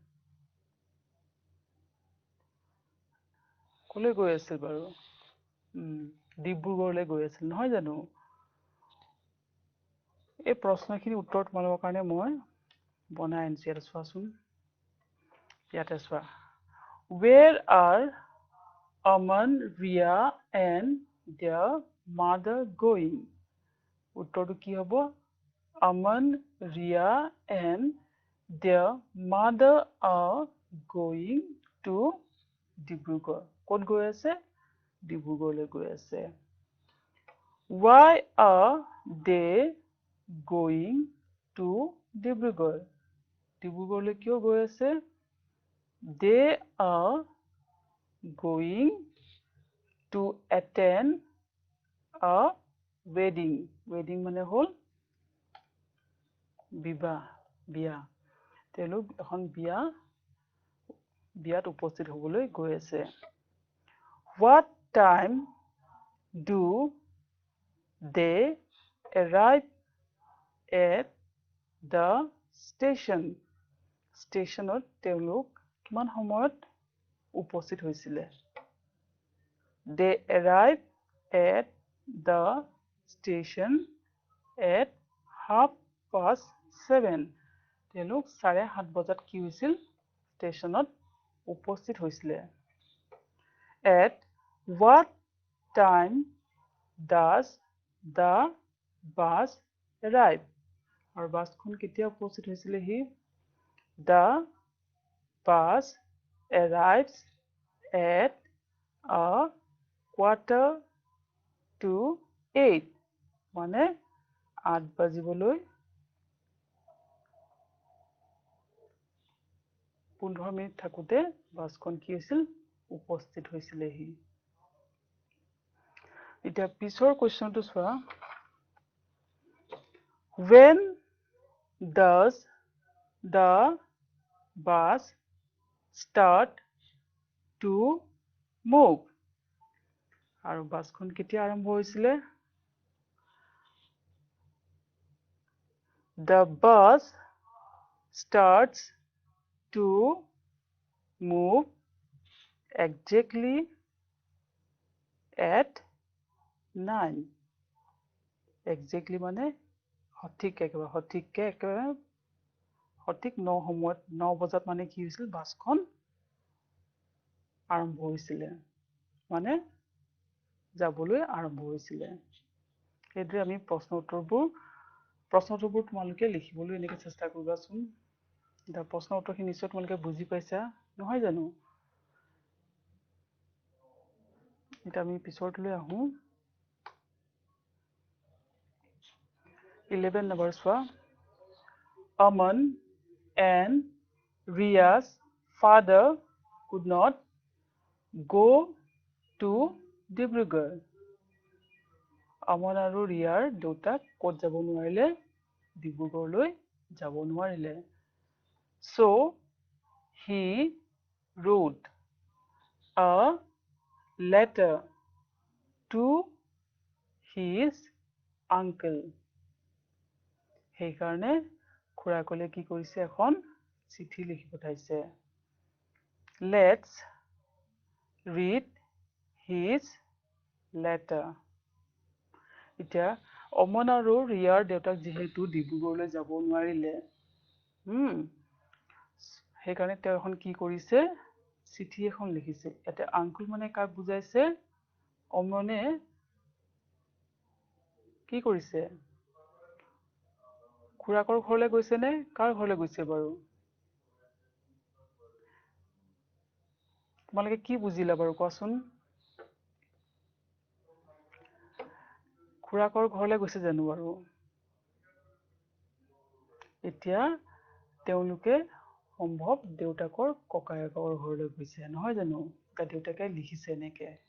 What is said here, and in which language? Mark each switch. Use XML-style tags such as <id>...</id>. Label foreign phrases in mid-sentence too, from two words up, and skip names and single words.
<as>কলৈ গৈ আছে বাৰু ডিব্ৰুগড়লৈ গৈ আছিল নহয় জানো এই প্ৰশ্নখিনি উত্তৰ তোমালোকৰ কাৰণে মই বনাই আনিছো ইয়াতে চোৱাচোন ইয়াতে চোৱা</as> <en>where are Aman, Ria and their mother going</en> <as>উত্তৰটো কি হ'ব</as> <en>Aman, Ria and their mother are going to Dibrugarh</en> <as>ক'ত গৈ আছে ডিব্ৰুগড়লৈ গৈ আছে</as> <en>why are they going to Dibrugarh</en> <as>ডিব্ৰুগড়লৈ কিয় গৈ আছে</as> <en>they are going to attend a wedding wedding</en> <as>মানে হল বিবাহ বিয়া তেওঁলোক এখন বিয়াত উপস্থিত হ'বলৈ গৈ আছে</as> <en>what time do they arrive at the stationত</en> <as>তেওঁলোক কিমান সময়ত উপস্থিত হৈছিলে</as> <en>they arrive at the station at 7:30.</en> <as>তেওঁলোক 7:30 বজাত কি হৈছিল ষ্টেচনত উপস্থিত হৈছিলে</as> <en>at what time does the bus arrive</en> <as>আৰু বাছখন কেতিয়া উপস্থিত হৈছিলে হি</as> <en>the bus arrives at 7:45</en> <as>মানে 8 বাজিবলৈ 15 মিনিট থাকোতে বাছখন কি হৈছিল উপস্থিত হৈছিলে হি এতিয়া পিছৰ কোৱেশ্চনটো চোৱা</as> <en>when does the bus start to move</en> <as>আৰু বাছখন কেতিয়া আৰম্ভ হৈছিলে</as> <en>the bus starts to move exactly at 9 exactly</en> <as>মানে সঠিক একেবাৰে সঠিক 9 সময়ত 9 বজাত মানে কি হৈছিল বাছখন আৰম্ভ হৈছিলে মানে যাবলৈ আৰম্ভ হৈছিলে এইদৰে আমি প্ৰশ্ন উত্তৰবোৰ তোমালোকে লিখিবলৈ এনেকৈ চেষ্টা কৰিবাচোন এটা প্ৰশ্ন উত্তৰখিনি নিশ্চয় তোমালোকে বুজি পাইছা নহয় জানো এটা আমি পিছৰটোলৈ আহো 11 নম্বৰ চোৱা</as> <en>Aman and Ria's father could not go to Dibrugarh.</en> <as>Aman আৰু ৰিয়াৰ দেউতাক ক'ত যাব নোৱাৰিলে ডিব্ৰুগড়লৈ যাব নোৱাৰিলে</as> <en>So he wrote a letter to his uncle.</en> <as>সেইকাৰণে খুৰাকলে কি কৰিছে এখন চিঠি লিখি পঠাইছে</as> <en>Let's read his letter.</en> <as>এতিয়া অমন আৰু ৰিয়াৰ দেউতাক যেহেতু ডিব্ৰুগড়লৈ যাব নোৱাৰিলে সেইকাৰণে তেওঁ এখন কি কৰিছে চিঠি এখন লিখিছে ইয়াতে আংকুল মানে কাক বুজাইছে অমনে কি কৰিছে খুৰাকৰ ঘৰলৈ গৈছে নে কাৰ ঘৰলৈ গৈছে বাৰু তোমালোকে কি বুজিলা বাৰু কোৱাচোন খুৰাকৰ ঘৰলৈ গৈছে জানো বাৰু এতিয়া তেওঁলোকে সম্ভৱ দেউতাকৰ ককায়েকৰ ঘৰলৈ গৈছে নহয় জানো তা দেউতাকে লিখিছে এনেকে</as>